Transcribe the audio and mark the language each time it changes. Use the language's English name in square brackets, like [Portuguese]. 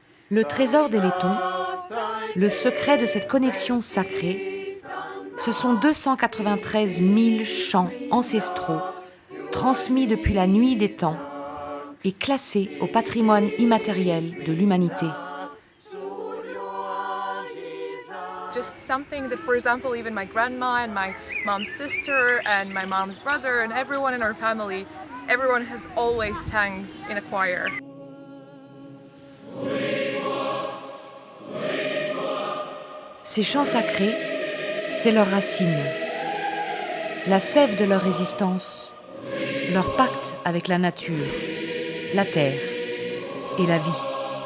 [French] Le trésor des Lettons, le secret de cette connexion sacrée, ce sont 293 000 chants ancestraux transmis depuis la nuit des temps et classés au patrimoine immatériel de l'humanité. [English] Just something that, for example, even my grandma and my mom's sister and my mom's brother and everyone in our family, everyone has always sang in a choir. [French] Ces chants sacrés, c'est leur racine, la sève de leur résistance, leur pacte avec la nature, la terre et la vie.